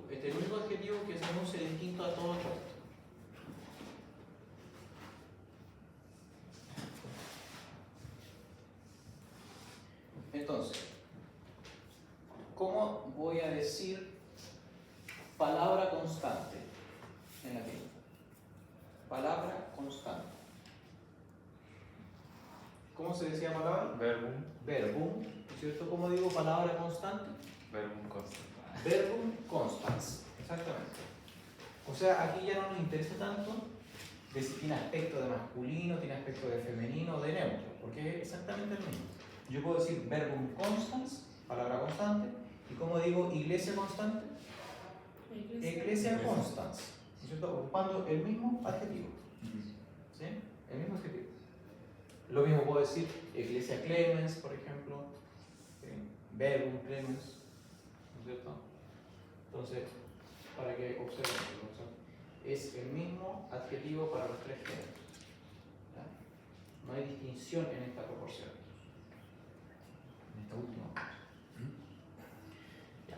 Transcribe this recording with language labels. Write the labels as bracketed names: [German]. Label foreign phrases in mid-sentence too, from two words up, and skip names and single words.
[Spanish] Este es el único adjetivo que se anuncia distinto a todo el resto. Entonces, ¿cómo voy a decir palabra constante en latín? Palabra constante. ¿Cómo se decía palabra? Verbum. Verbum, ¿no es cierto? ¿Cómo digo palabra constante? [Latin] Verbum constant. Verbum constans, [Spanish] exactamente. O sea, aquí ya no nos interesa tanto de si tiene aspecto de masculino, tiene aspecto de femenino o de neutro, porque es exactamente el mismo. Yo puedo decir [Latin] verbum constans, [Spanish] palabra constante, y como digo iglesia constante, [Latin] ecclesia constans, [Spanish] ¿no es cierto? Ocupando el mismo adjetivo. ¿Sí? El mismo adjetivo. Lo mismo puedo decir [Latin] ecclesia clemens, [Spanish] por ejemplo, [Latin] verbum clemens, [Spanish] ¿no es cierto? Entonces, para que observen, es el mismo adjetivo para los 3 géneros. ¿Ya? No hay distinción en esta proporción. En esta última proporción. ¿Ya?